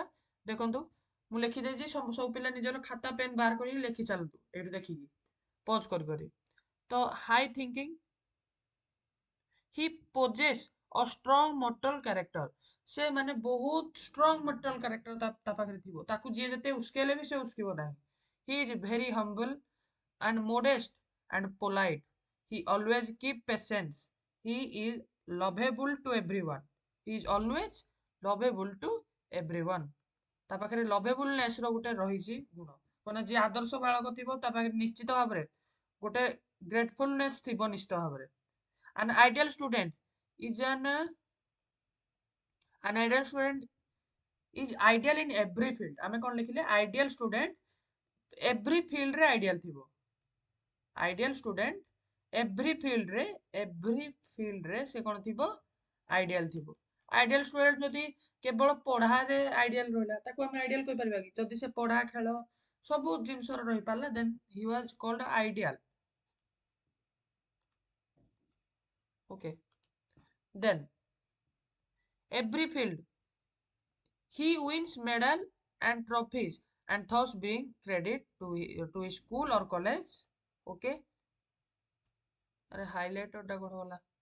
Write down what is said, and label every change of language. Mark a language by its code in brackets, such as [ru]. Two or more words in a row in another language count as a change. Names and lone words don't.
[or] ଦେଖନ୍ତୁ ମୁଁ ଲେଖିଦେଇଛି, ସବୁ ପିଲା ନିଜର ଖାତା ପେନ୍ ବାହାର କରିକି ଲେଖି ଚାଲନ୍ତୁ ଏଇଠୁ ଦେଖିକି ପଜ କରି କରି। [en] ତ high thinking, he possesses a strong moral character. [or] ସେ ମାନେ ବହୁତ [en] strong moral character [or] ତା ପାଖରେ ଥିବ, ତାକୁ ଯିଏ ଯେତେ ଉସ୍କେଇଲେ ବି ସେ ଉସ୍କିବ ନାହିଁ। [en] he is very humble and modest and polite. He always keep patience. He is lovable to everyone. He is always lovable to everyone. [or] ତା ପାଖରେ ଲଭେବୁଲନେସ ର ଗୋଟେ ରହିଛି ଗୁଣ। ମାନେ ଯିଏ ଆଦର୍ଶ ବାଳକ ଥିବ ତା ପାଖରେ ନିଶ୍ଚିତ ଭାବରେ ଗୋଟେ ଗ୍ରେଟଫୁଲନେସ ଥିବ ନିଶ୍ଚିତ ଭାବରେ। [en] An ideal student is an ideal student is ideal in every field। [or] ଆମେ କଣ ଲେଖିଲେ [en] ideal student every field [or] ରେ ideal ଥିବ। [en] ideal student every field [or] ସେ କଣ ଥିବ ଆଇଡିଆଲ ଥିବ। [en] ideal student [or] ଯଦି କେବଳ ପଢାରେ ଆଇଡିଆଲ ରହିଲା ତାକୁ ଆମେ ଆଇଡିଆଲ କହିପାରିବା କି? ଯଦି ସେ ପଢା ଖେଳ ସବୁ ଜିନିଷରେ ରହିପାରିଲା [en] then he was called ideal. [or] ଓକେ। [en] then every field he wins medal and trophies and thus bring credit to his school or college। ओके। [or] ଆରେ ହାଇଲାଇଟର ଟା କୋଉଠି ଗଲା?